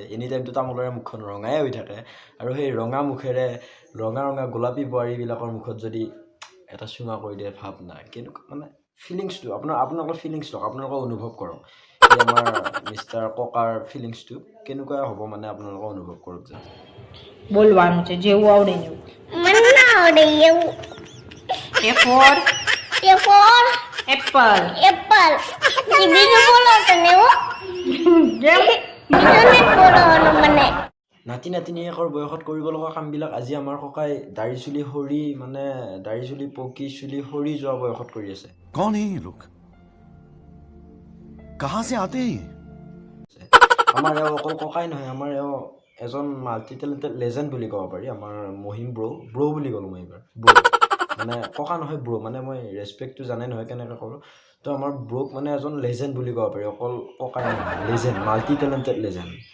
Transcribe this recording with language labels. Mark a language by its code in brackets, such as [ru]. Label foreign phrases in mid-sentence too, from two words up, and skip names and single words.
[en] any time [as] তামোলৰে মুখখন ৰঙাই হৈ থাকে, আৰু সেই ৰঙা মুখেৰে ৰঙা গোলাপী বোৱাৰীবিলাকৰ মুখত যদি এটা চুমা কৰি দিয়ে, ভাৱ নাই কেনেকুৱা মানে ফিলিংছটো। আপোনালোকৰ ফিলিংছ লওক, আপোনালোকে অনুভৱ কৰক। এই আমাৰ মিষ্টাৰ ককাৰ ফিলিংছটো কেনেকুৱা হ'ব, মানে আপোনালোকে অনুভৱ কৰক। যে [gu] બોલવાનું છે જેવું આવડે ને એવું. મને ના આવડે એવું. [en] A for A for apple. apple. [gu] બીજું બોલો તને હો. જેમ બીજું નહીં બોલવાનું મને. [as] নাতি নাতিনীয়েকৰ বয়সত কৰিব লগা কামবিলাক আজি আমাৰ ককাই দাড়ি চুলি পকি চুলি সৰি যোৱা বয়সত কৰি আছে। [hi] कौन है ये लोग? कहाँ से आते हैं? [as] আমাৰ এওঁ অকল ককাই নহয়, আমাৰ এওঁ এজন [en] multi talented legend [as] বুলি ক'ব পাৰি। আমাৰ মহিম ব্ৰ বুলি ক'লোঁ মই এইবাৰ, মানে ককা নহয় ব্ৰ, মানে মই ৰেচপেক্টটো জানে নহয় কেনেকৈ কৰোঁ। তো আমাৰ ব্ৰক মানে এজন লেজেণ্ড বুলি ক'ব পাৰি, অকল ককাই নহয়, লেজেণ্ড, [en] multi talented legend.